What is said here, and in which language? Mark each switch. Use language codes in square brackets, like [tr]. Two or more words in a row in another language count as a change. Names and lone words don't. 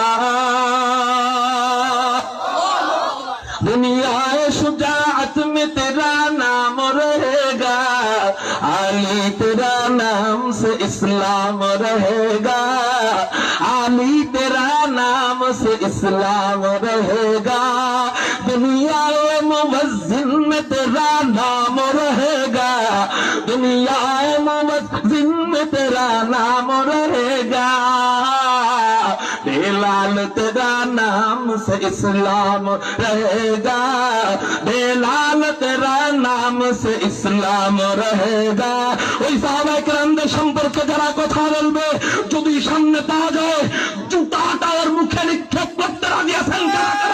[ur] دنیا شجاعت میں تیرا نام رہے گا، علی تیرا نام سے اسلام رہے گا، علی تیرا نام سے اسلام رہے گا، دنیا موزن میں تیرا نام رہے گا، دنیا موزن میں تیرا نام رہے گا، بلال تیرا نام سے اسلام رہے گا، بلال تیرا نام سے اسلام رہے گا। [bn] ওই সাহাবা কেরামদের সম্পর্কে যারা কথা বলবে, যদি সামনে পাওয়া যায় জুতাটা ওর মুখে নিক্ষেপ করতে রাজি আছেন?